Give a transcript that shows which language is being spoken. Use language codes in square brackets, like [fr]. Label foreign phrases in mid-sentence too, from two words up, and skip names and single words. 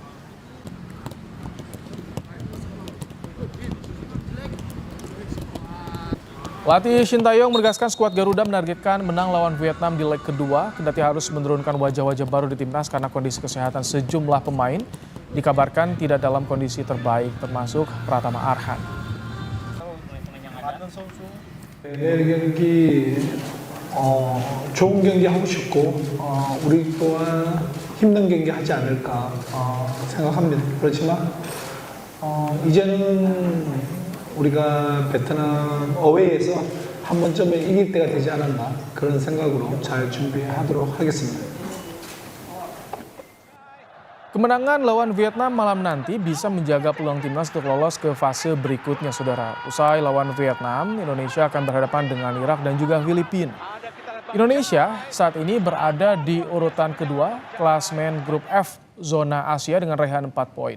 [id] Pelatih Shin Tae-yong menegaskan skuad Garuda menargetkan menang lawan Vietnam di leg kedua, kendati harus menurunkan wajah-wajah baru di timnas karena kondisi kesehatan sejumlah pemain dikabarkan tidak dalam kondisi terbaik, termasuk Pratama Arhan. [ko] 내일 경기 좋은 경기 하고 싶고 우리 또한 힘든 경기 하지 않을까 생각합니다. 그렇지만 이제는 우리가 베트남 어웨이에서 한 번쯤에 이길 때가 되지 않았나 그런 생각으로 잘 준비하도록 하겠습니다. [id] Kemenangan lawan Vietnam malam nanti bisa menjaga peluang timnas untuk lolos ke fase berikutnya, saudara. Usai lawan Vietnam, Indonesia akan berhadapan dengan Irak dan juga Filipina. Indonesia saat ini berada di urutan kedua klasmen Grup F Zona Asia dengan raihan 4 poin.